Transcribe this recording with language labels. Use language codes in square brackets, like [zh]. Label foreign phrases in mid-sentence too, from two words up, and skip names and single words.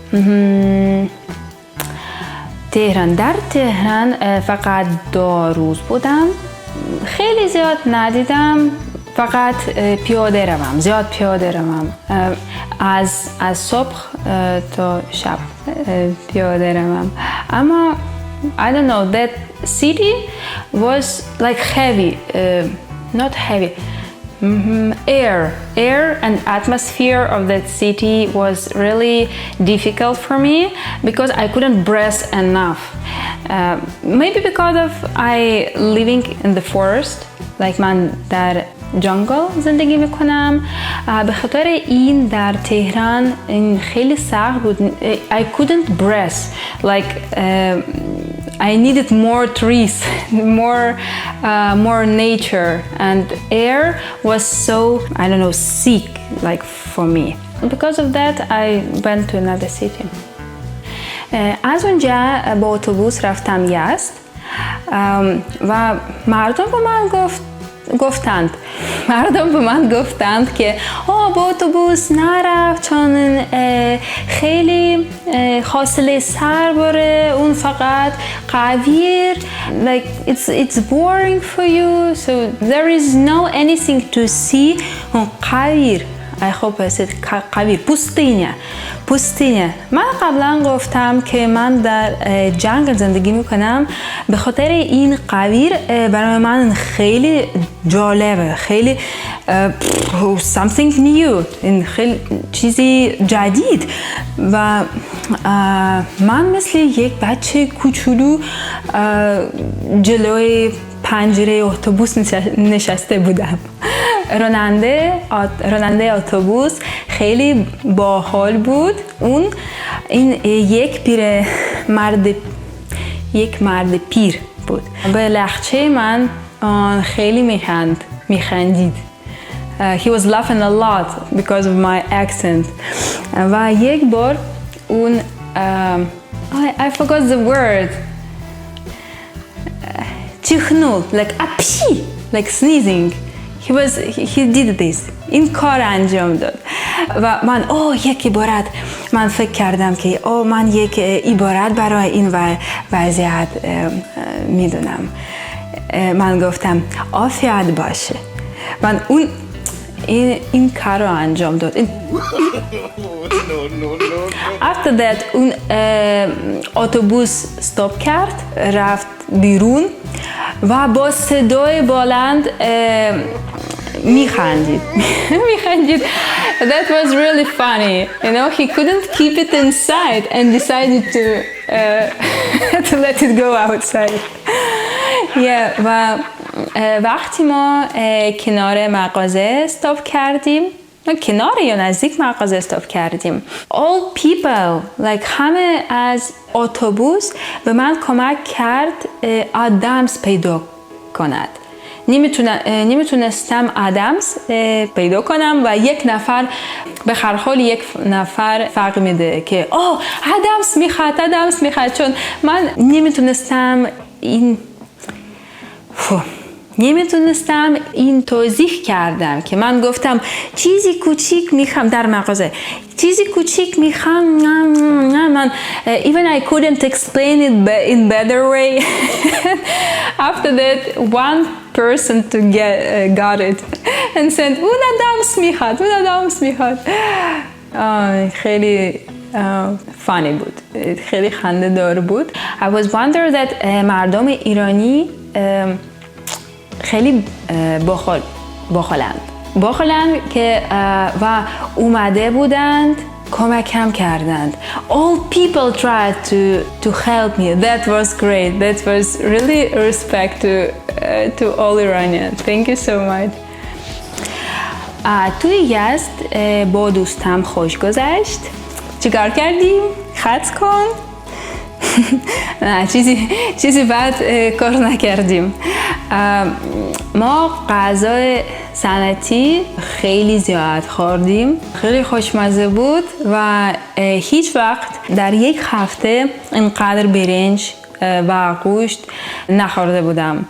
[fa] در تهران فقط 2 روز بودم. خیلی زیاد ندیدم، فقط زیاد پیاده روم. از صبح تا شب پیاده روم. [en] اما I don't know, that city was like heavy, not heavy. Air and atmosphere of that city was really difficult for me because I couldn't breathe enough. Maybe because of I living in the forest, like [fa] من در جنگل زندگی میکنم. به خاطر این در تهران این خیلی سخت بود. [en] I couldn't breathe, like I needed more trees, more nature, and air was so, I don't know, sick, like for me. Because of that, I went to another city. [fa] از اونجا با اتوبوس رفتم یزد و مردم به من گفتند که با اتوبوس نرفت چون خیلی فاصله سر بره، اون فقط قویر، [en] like it's boring for you, so there is no anything to see. [fa] قویر قویر پوستینه. من قبلا گفتم که من در جنگل زندگی میکنم، به خاطر این قویر برای من خیلی جالبه، خیلی [en] something new، [fa] این خیلی چیزی جدید و من مثل یک بچه کوچولو جلوی پنجره اتوبوس نشسته بودم. راننده اتوبوس خیلی باحال بود. این یک مرد پیر بود. به لهجه من خیلی میخندید. [en] He was laughing a lot because of my accent. [fa] و یک بار اون [en] I forgot the word. چیخنول, like apshi, like sneezing. He did this. [fa] این کار انجام داد و من یک عبارت من فکر کردم که من یک عبارت برای این وضعیت میدونم. من گفتم عافیت باشه. من این کار رو انجام داد. [en] After that [fa] اون اتوبوس استاپ کرد، رفت بیرون و با صدای بلند میخندید. [en] That was really funny. You know, he couldn't keep it inside and decided to let it go outside. [fa] و وقتی ما کنار مغازه استاپ کردیم، کنار یا نزدیک مغازه استاپ کردیم، [en] all people, like [fa] همه از اتوبوس به من کمک کرد آدمز پیدا کند. نمیتونستم آدمز پیدا کنم و یک نفر به هر حال یک نفر فرق میده که آدمز میخواد چون من نمیتونستم این نمیتونستم این توضیح کردم که من گفتم چیزی کوچیک میخوام در مغازه، چیزی کوچیک میخوام. [en] من even I couldn't explain it in better way. After that one person to got it and said [fa] اون دامس میخواد. خیلی funny بود، خیلی خنده دار بود. [en] I was wondering that [fa] مردم ایرانی خیلی باخلند که و اومده بودند کمکم کردند. [en] All people tried to help me. That was great. That was really respect to all Iranians. Thank you so much. [fa] توی یزد با دوستم خوش گذشت. چیکار کردیم؟ خط کن. نه چیزی بد کار نکردیم. ما غذای سنتی خیلی زیاد خوردیم، خیلی خوشمزه بود و هیچ وقت در یک هفته اینقدر برنج و گوشت نخورده بودم.